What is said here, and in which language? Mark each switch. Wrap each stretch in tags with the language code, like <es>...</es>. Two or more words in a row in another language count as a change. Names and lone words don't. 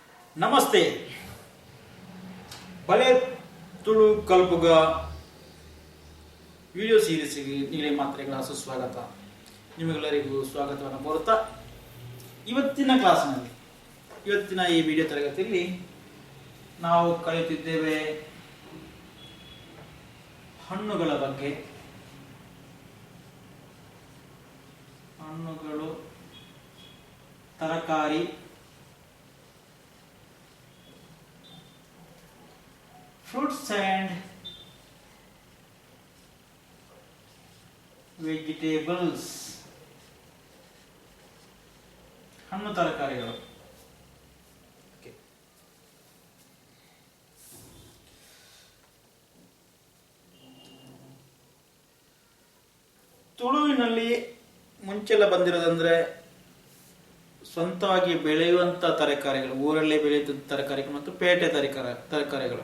<kn>ನಮಸ್ತೆ.</kn> <tcy>ಬಲೆ ತುಳು ಕಲ್ಪುಗ</tcy> <en>video series</en> <tcy>ನೀಲೇ ಮಾತ್ರೆಗಳ ಸುಸ್ವಾಗತ.</tcy> <kn>ನಿಮಗೆಲ್ಲರಿಗೂ ಸ್ವಾಗತವನ್ನು ಕೋರುತ್ತಾ ಇವತ್ತಿನ ಈ ವಿಡಿಯೋ ತರಗತಿಯಲ್ಲಿ ನಾವು ಕಲಿಯುತ್ತಿದ್ದೇವೆ ಹಣ್ಣುಗಳ ಬಗ್ಗೆ. ಹಣ್ಣುಗಳು, ತರಕಾರಿ,</kn> <en>fruits and vegetables.</en> <kn>ಹಣ್ಣು ತರಕಾರಿಗಳು. ತುಳುವಿನಲ್ಲಿ ಮುಂಚೆಲ್ಲ ಬಂದಿರೋದಂದ್ರೆ ಸ್ವಂತವಾಗಿ ಬೆಳೆಯುವಂತ ತರಕಾರಿಗಳು, ಊರಲ್ಲೇ ಬೆಳೆಯುತ್ತ ತರಕಾರಿಗಳು ಮತ್ತು ಪೇಟೆ ತರಕಾರಿಗಳು.</kn>